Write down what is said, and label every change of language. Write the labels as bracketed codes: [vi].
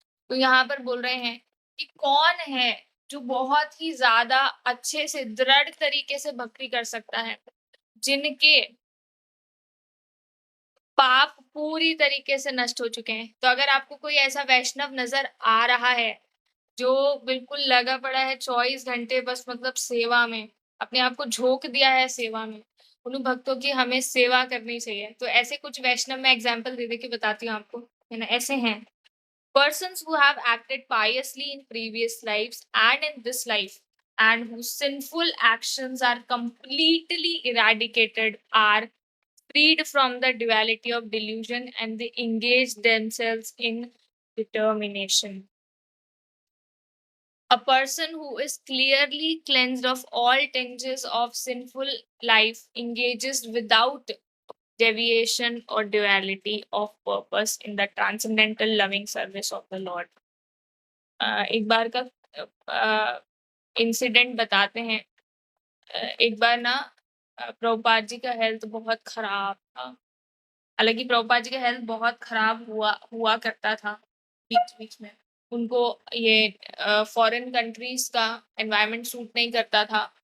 [hi] तो यहाँ पर बोल रहे हैं कि कौन है जो बहुत ही ज़्यादा अच्छे से दृढ़ तरीके से भक्ति कर सकता है, जिनके पाप पूरी तरीके से नष्ट हो चुके हैं। तो अगर आपको कोई ऐसा वैष्णव नज़र आ रहा है, जो बिल्कुल लगा पड़ा है 24 घंटे बस मतलब सेवा में, अपने आप को झोंक दिया है सेवा में, उन भक्तों की हमें सेवा करनी चाहिए। तो ऐसे कुछ वैष्णव मैं एग्ज़ाम्पल दे के बताती हूँ आपको, है ना? ऐसे हैं [en] persons who have acted piously in previous lives and in this life and whose sinful actions are completely eradicated are freed from the duality of delusion and they engage themselves in determination. A person who is clearly cleansed of all tinges of sinful life engages without deviation or duality of purpose in the transcendental loving service of the Lord. [hi] एक बार का incident बताते हैं। एक बार ना प्रभुपाद जी का health बहुत खराब था। हालाँकि प्रभुपाद जी का हेल्थ बहुत खराब हुआ हुआ करता था बीच-बीच में। उनको ये फॉरेन कंट्रीज़ का एनवायरनमेंट सूट नहीं करता था।